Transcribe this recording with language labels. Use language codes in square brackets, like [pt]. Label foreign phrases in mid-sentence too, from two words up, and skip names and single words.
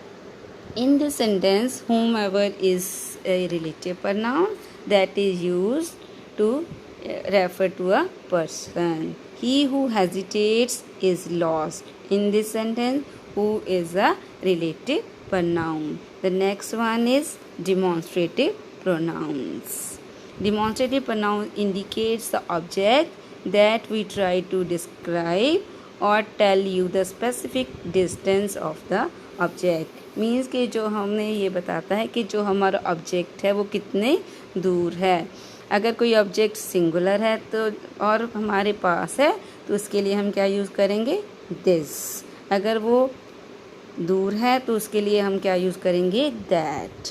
[en] In this sentence, whomever is a relative pronoun that is used to refer to a person. He who hesitates is lost. In this sentence, who is a relative pronoun. The next one is demonstrative pronouns. Demonstrative pronoun indicates the object that we try to describe or tell you the specific distance of the object. [hi] मीन्स कि जो हमने ये बताता है कि जो हमारा ऑब्जेक्ट है वो कितने दूर है. अगर कोई ऑब्जेक्ट सिंगुलर है तो और हमारे पास है तो उसके लिए हम क्या यूज़ करेंगे, दिस. अगर वो दूर है तो उसके लिए हम क्या यूज़ करेंगे, दैट.